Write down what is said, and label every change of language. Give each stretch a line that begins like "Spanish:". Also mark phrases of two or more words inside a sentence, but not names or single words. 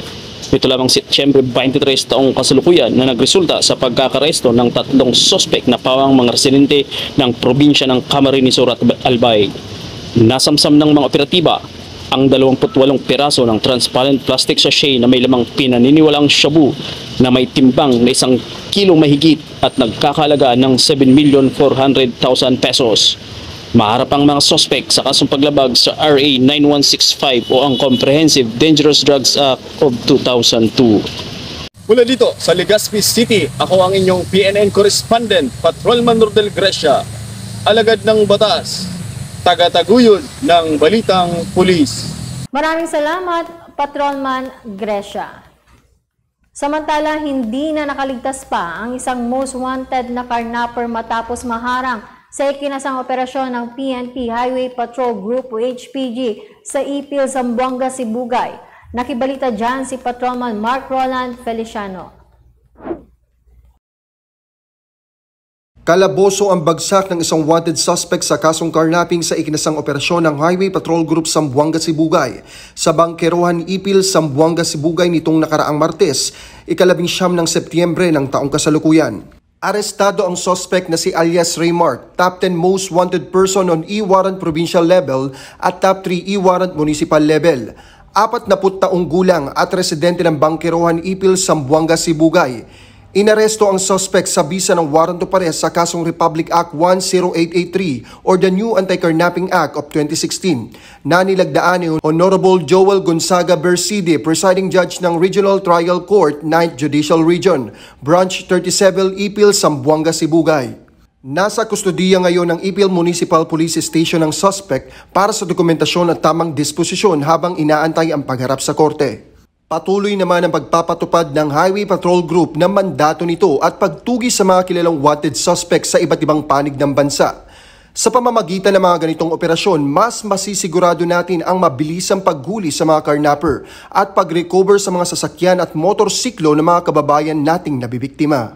Filipino: Ito lamang Setyembre 23 taong kasalukuyan na nagresulta sa pagkakaresto ng 3 suspect na pawang mga residente ng probinsya ng Camarines Sur at Albay. Nasamsam ng mga operatiba ang 28 piraso ng
English: transparent plastic sachet
Filipino: na may lamang pinaniniwalaang shabu na may timbang na 1 kilo mahigit at nagkakalaga ng 7,400,000 pesos. Maharap ang mga sospek sa kasong paglabag sa RA 9165 o ang Comprehensive Dangerous Drugs Act of 2002. Mula dito sa Legazpi City, ako ang inyong PNN correspondent, Patrolman Rodel Grecia, alagad ng batas, tagataguyod ng balitang pulis. Maraming salamat, Patrolman Grecia. Samantala, hindi na nakaligtas pa ang isang
English: most wanted
Filipino: na carnapper matapos maharang sa ikinasang operasyon ng PNP Highway Patrol Group o HPG sa Ipil, Zamboanga, Sibugay. Nakibalita dyan si Patrolman Mark Roland Feliciano. Kalaboso ang bagsak ng isang
English: wanted suspect
Filipino: sa kasong carnapping sa ikinasang operasyon ng Highway Patrol Group Zamboanga, Sibugay sa Bangkerohan, Ipil, Zamboanga, Sibugay nitong nakaraang Martes, 19 ng Setyembre ng taong kasalukuyan. Arestado ang suspect na si alias Raymart,
English: top 10 most wanted person on E-warrant provincial level at top 3 E-warrant municipal level.
Filipino: 40 taong gulang at residente ng Bangkerohan, Ipil, Zamboanga, Sibugay. Inaresto ang suspect sa bisa ng
English: warrant of arrest
Filipino: sa kasong Republic Act 10883 or the New Anti-Carnapping Act of 2016 na nilagdaan ni Honorable Joel Gonzaga Berside,
English: presiding judge
Filipino: ng Regional Trial Court, 9th Judicial Region, Branch 37, Ipil, Zamboanga, Sibugay. Nasa kustodiya ngayon ng Ipil Municipal Police Station ang suspect para sa dokumentasyon at tamang disposisyon habang inaantay ang pagharap sa korte. Patuloy naman ang pagpapatupad ng Highway Patrol Group ng mandato nito at pagtugi sa mga kilalang
English: wanted suspects
Filipino: sa iba't ibang panig ng bansa. Sa pamamagitan ng mga ganitong operasyon, mas masisigurado natin ang mabilisang paghuli sa mga carnapper at pag-recover sa mga sasakyan at motorsiklo ng mga kababayan nating nabibiktima.